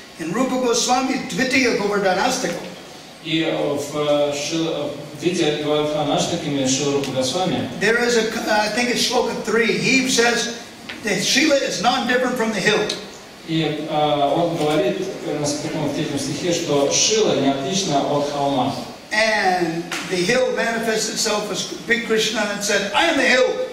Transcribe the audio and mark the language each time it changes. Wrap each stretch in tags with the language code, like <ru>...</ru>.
<en>In Rupa Goswami Dvitiya Govardhanastaka,</en> <ru>И в виде Govardhanaштаками Шиларупа Госвами,</ru> <en>there is I think it's Shloka 3, he says that Shila is non-different from the hill.</en> <ru>и он говорит, в третьем стихе, что Шила не отлична от холма.</ru> <en>And the hill manifests itself as big Krishna and said, I am the hill.</en>